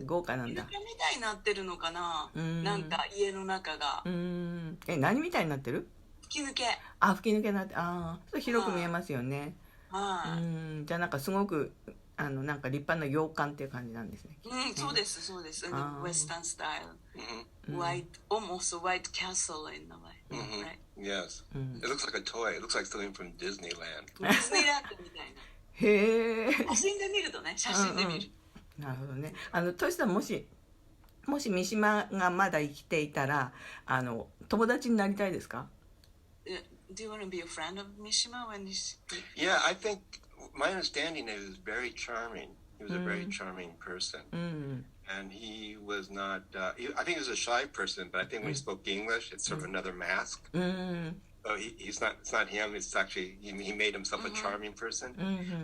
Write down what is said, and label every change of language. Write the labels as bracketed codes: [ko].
[ja] 豪華なんだ。イルカみたいになってるのかな、なんか家の中が何みたいになってる？吹き抜け。吹き抜けになってそれ広く見えますよね。じゃあなんかすごくなんか立派な洋館っていう感じなんですね。そうですそうです。 [en] ウエスタンスタイル、almost white castle in a way, right? Yes. It looks like a toy. It looks like something from Disneyland. [ja] ディズニーランドみたいな。へえ。写真で見るとね、写真で見る。なるほどね。トシさんもし三島がまだ生きていたら友達になりたいですか [en] ？Do you want to be a friend of Mishima when he's... Yeah, I think my understanding is he was very charming. He was a very charming person. And he was not, I think he was a shy person, but I think when he spoke English, it's sort of another mask. So it's not him, it's actually, he made himself a charming person.